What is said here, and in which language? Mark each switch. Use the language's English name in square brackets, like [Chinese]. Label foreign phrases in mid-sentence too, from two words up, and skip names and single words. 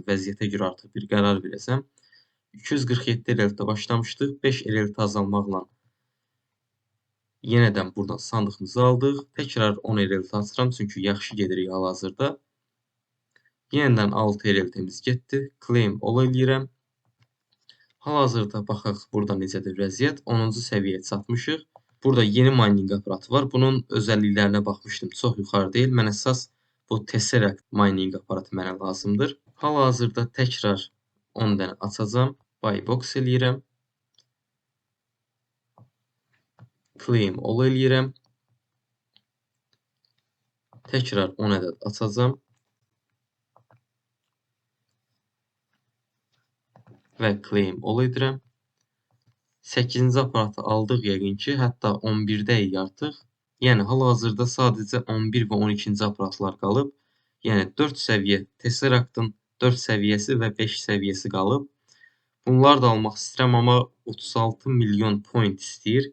[Azerbaijani] Vəziyyətə görə artıq bir qərar verəcəm. 247 RLT-də başlamışdıq. 5 RLT azalmaqla yenədən buradan sandığımızı aldıq. Təkrar 10 RLT açıram, çünki yaxşı gedirik hal-hazırda. Yenədən 6 RLT-miz getdi. [English] Claim all [Azerbaijani] eləyirəm. Hal-hazırda baxaq burada necədir vəziyyət. 10-cu səviyyəyə çatmışıq. Burada yeni mining aparatı var. Bunun özelliklerine baxmışdım. Çox yuxarı deyil. Mən əsas bu Tesseract mining aparatı mənə lazımdır. Hal-hazırda təkrar 10 dənə açacağam. [English] Buy box [Azerbaijani] eləyirəm. [English] Claim all [Azerbaijani] eləyirəm. Təkrar 10 ədəd açacağım. Və [English] claim all [Azerbaijani] edirəm. 8-ci aparatı aldıq yəqin ki, hətta 11-dəyik artıq. Yəni hal-hazırda sadəcə 11 və 12-ci aparatlar qalıb. Yəni 4 səviyyə Tesseract'ın 4 səviyyəsi və 5 səviyyəsi qalıb. Bunları da almaq istəyirəm, amma 36 milyon point istəyir.